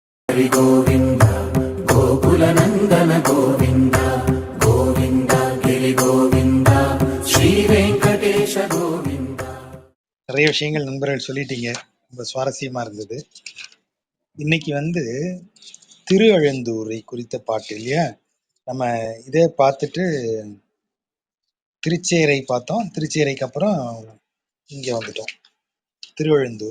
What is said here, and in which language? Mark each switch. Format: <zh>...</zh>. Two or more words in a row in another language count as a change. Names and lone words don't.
<sa>हरि गोविंद गोकुल नंदन गोविंद गोविंद गिरि गोविंद श्री वेंकटेश गोविंद.</sa> <ta>நிறைய விஷயங்கள் நண்பர்கள் சொல்லிட்டீங்க, ரொம்ப சுவாரஸ்யமா இருந்தது. இன்னைக்கு திருவழுந்தூரை குறித்த பாட்டு இல்லையா? நம்ம இதே பார்த்துட்டு திருச்சேரை பார்த்தோம், திருச்சேரைக்கு அப்புறம் இங்க வந்துட்டோம் திருவழுந்தூர்.</ta>